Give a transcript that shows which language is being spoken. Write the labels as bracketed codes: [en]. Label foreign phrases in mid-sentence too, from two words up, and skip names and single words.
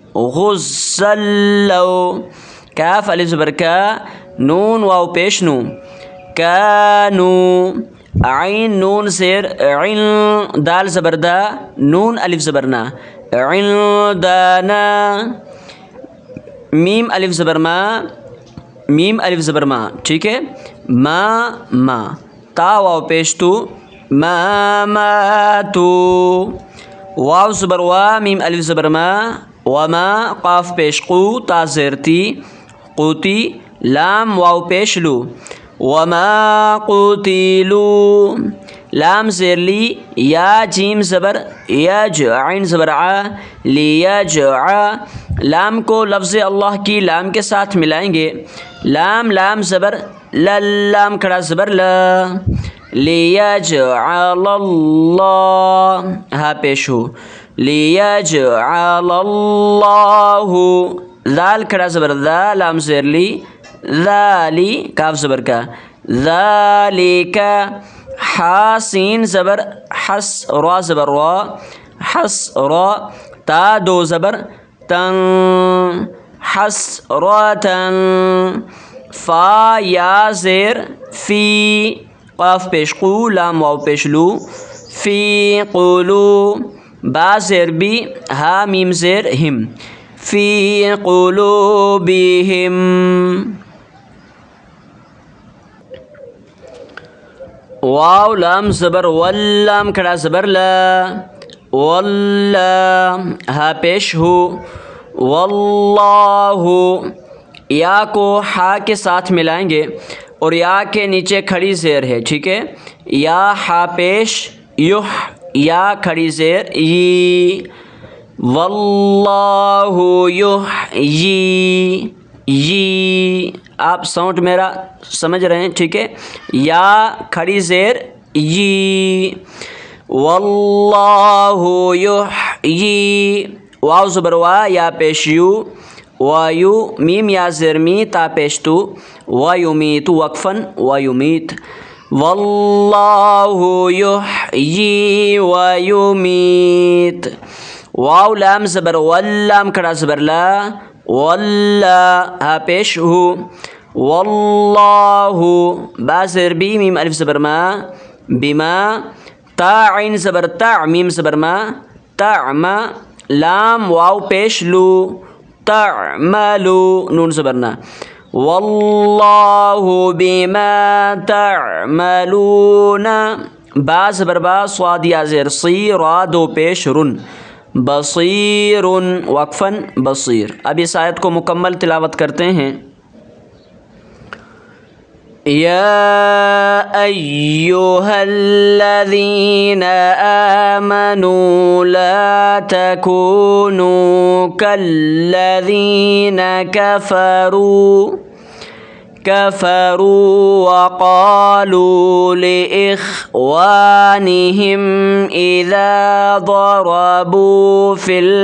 [ur] غزلو کاف الف زبر کا نون واو پیش نو کانو عین نون زیر عین دال زبر دا نون الف زبر نا عندنا میم الف زبر ما میم الف زبر ما ٹھیک ہے ما تا واو پیش تو ما تو واو زبر وا میم الف زبر ما وما قاف پیش قو تا زیر تی قوتی لام واو پیش لو [ar] وما قتلوا [ur] لام زیر لی یا جیم زبر یج عین زبر ع لیجع لام کو لفظ اللہ کی لام کے ساتھ ملائیں گے لام زبر لام کھڑا زبر لا [ar] لیجعل اللہ [ur] ہا پیش ہو [ar] لیجعل اللہ [ur] ذال کھڑا زبر ذا لام زیر لی ذالی کاف زبر کا ذالک حاسین زبر حس را زبر را حس را تا دو زبر تن حس را تن فا یا زیر فی قاف پیش قو لام واو پیش لو فی قلو با زیر بی ہا میم زیر ہم [ar] فی قلوبہم [ur] واو لام زبر واللام کھڑا زبر لا واللہ ہا پیش ہو واللہ یا کو ہا کے ساتھ ملائیں گے اور یا کے نیچے کھڑی زیر ہے ٹھیک ہے یا ہا پیش یح یا کھڑی زیر ی واللہ یحیی آپ ساؤنڈ میرا سمجھ رہے ہیں ٹھیک ہے یا کھڑی زیر ی [ar] واللہ یحیی [ur] واو زبر وا یا پیش یو وایو میم یا زیر می تا پیش تو ویمیت وقفن ویمیت [ar] واللہ یحیی ویمیت [ur] واو لام زبر واللام کھڑا زبر لا واللہ ہا پیش ہو واللہ با زیر بی میم الف زبر ما بما تا عین زبر تا میم زبر ما تعما لام واو پیش لو تعملو نون زبرنا [ar] واللہ بما تعملون [ur] با زبر با صاد یا زیر صی را دو پیش رن بصیر وقفاً بصیر اب اس آیت کو مکمل تلاوت کرتے ہیں [ar] یا ایہا الذین آمنوا لا تکونوا کالذین كفروا وقالوا لإخوانهم إذا ضربوا في